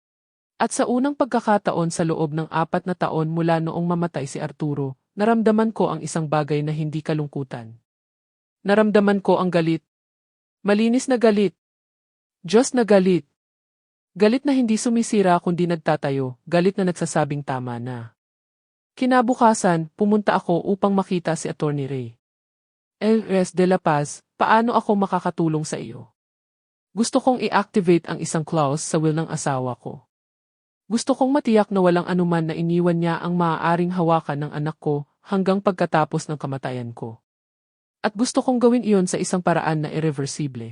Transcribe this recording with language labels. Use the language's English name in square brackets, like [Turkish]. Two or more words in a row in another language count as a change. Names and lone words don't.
[Filipino] At sa unang pagkakataon sa loob ng 4 na taon mula noong mamatay si Arturo, naramdaman ko ang isang bagay na hindi kalungkutan. Naramdaman ko ang galit. Malinis na galit. Diyos na galit. Galit na hindi sumisira kundi nagtatayo, galit na nagsasabing tama na. Kinabukasan, pumunta ako upang makita si Attorney Ray. El de la Paz, paano ako makakatulong sa iyo? Gusto kong i-activate ang isang clause sa will ng asawa ko. Gusto kong matiyak na walang anuman na iniwan niya ang maaaring hawakan ng anak ko hanggang pagkatapos ng kamatayan ko. At gusto kong gawin iyon sa isang paraan na irreversible.